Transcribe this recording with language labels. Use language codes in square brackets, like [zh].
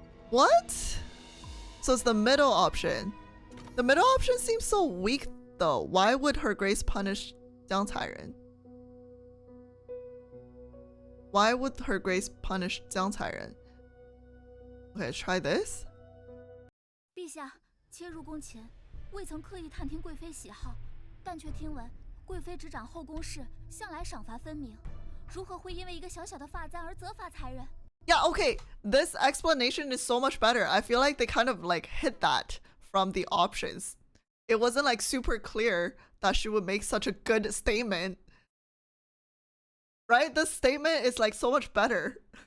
[en] What? So it's the middle option. The middle option seems so weak though. Why would Her Grace punish Jiang Cairen? Why would Her Grace punish Jiang Cairen? Okay, try this. [zh] 陛下，妾入宫前未曾刻意探听贵妃喜好，但却听闻贵妃执掌后宫事，向来赏罚分明，如何会因为一个小小的发簪而责罚才人？ [en] Yeah, okay. This explanation is so much better. I feel like they kind of like hit that from the options. It wasn't like super clear that she would make such a good statement. Right? This statement is like so much better.